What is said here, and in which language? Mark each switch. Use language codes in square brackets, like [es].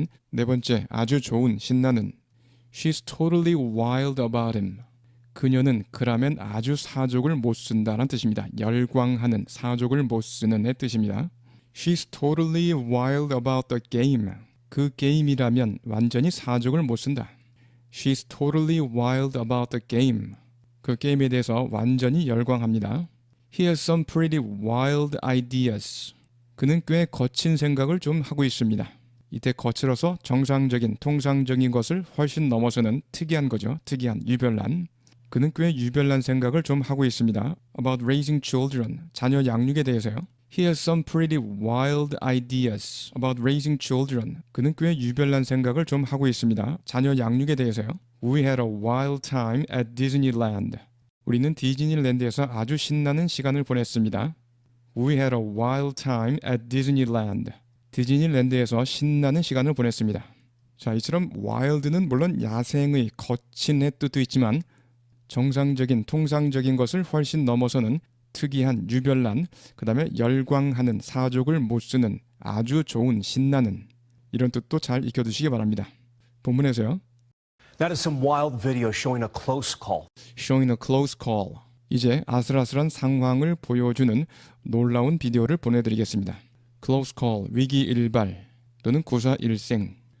[ko] 네 번째, 아주 좋은, 신나는. [en] She's totally wild about him. [ko] 그녀는 그라면 아주 사족을 못 쓴다는 뜻입니다. 열광하는, 사족을 못 쓰는의 뜻입니다. [en] She's totally wild about the game. [ko] 그 게임이라면 완전히 사족을 못 쓴다. [en] She's totally wild about the game. [ko] 그 게임에 대해서 완전히 열광합니다. [en] He has some pretty wild ideas. [ko] 그는 꽤 거친 생각을 좀 하고 있습니다. 이때 거칠어서 정상적인, 통상적인 것을 훨씬 넘어서는 특이한 거죠. 특이한, 유별난. 그는 꽤 유별난 생각을 좀 하고 있습니다. [en] About raising children, [ko] 자녀 양육에 대해서요. [en] He has some pretty wild ideas about raising children. [ko] 그는 꽤 유별난 생각을 좀 하고 있습니다. 자녀 양육에 대해서요. [en] We had a wild time at Disneyland. [ko] 우리는 디즈니랜드에서 아주 신나는 시간을 보냈습니다. [en] We had a wild time at Disneyland. [ko] 디즈니랜드에서 신나는 시간을 보냈습니다. 자, 이처럼 wild는 물론 야생의, 거친의 뜻도 있지만 정상적인, 통상적인 것을 훨씬 넘어서는 특이한, 유별난, 그 다음에 열광하는, 사족을 못 쓰는, 아주 좋은, 신나는 이런 뜻도 잘 익혀두시기 바랍니다. 본문에서요. [en] That is some wild video showing a close call. Showing a close call. [ko] 이제 아슬아슬한 상황을 보여주는 놀라운 비디오를 보내드리겠습니다. [en] Close call, [ko] 위기 일발 또는 구사일생.